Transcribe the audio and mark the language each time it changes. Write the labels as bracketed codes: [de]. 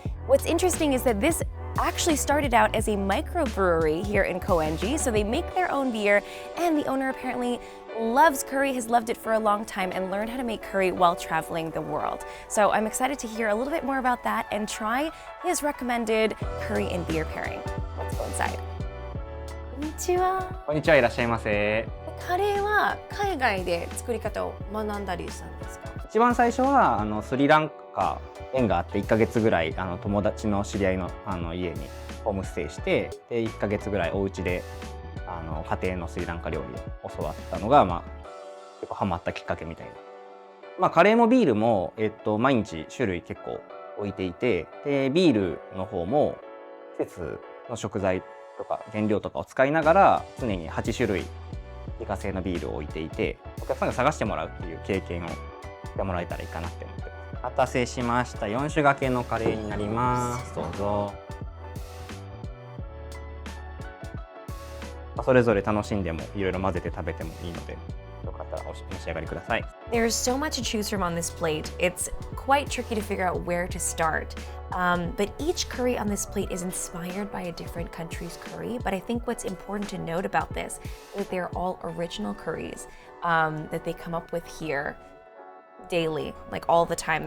[en] What's interesting is that this actually started out as a microbrewery here in Koenji, so they make their own beer, and the owner apparently loves curry, has loved it for a long time, and learned how to make curry while traveling the world. So I'm excited to hear a little bit more about that and try his recommended curry and beer pairing. Let's go inside. [ja] こんにちは。こんにちは、いらっしゃいませ。カレーは海外で作り方を学んだりしたんですか？一番最初はスリランカ縁があって1ヶ月ぐらい友達の知り合いの家にホームステイしてで1ヶ月ぐらいお家で家庭のスリランカ料理を教わったのが、結構ハマったきっかけみたいな。カレーもビールも、毎日種類結構置いていてでビールの方も季節の食材とか原料とかを使いながら常に8種類自家製のビールを置いていてお客さんが探してもらうっていう経験をしてもらえたらいいかなって思ってます。お待たせしました。4種掛けのカレーになります。どうぞ。それぞれ楽しんでもいろいろ混ぜて食べてもいいので、よかったらお召し上がりください。 [en] There's so much to choose from on this plate. It's quite tricky to figure out where to start. But each curry on this plate is inspired by a different country's curry. But I think what's important to note about this is that they're all original curries that they come up with here daily, like all the time.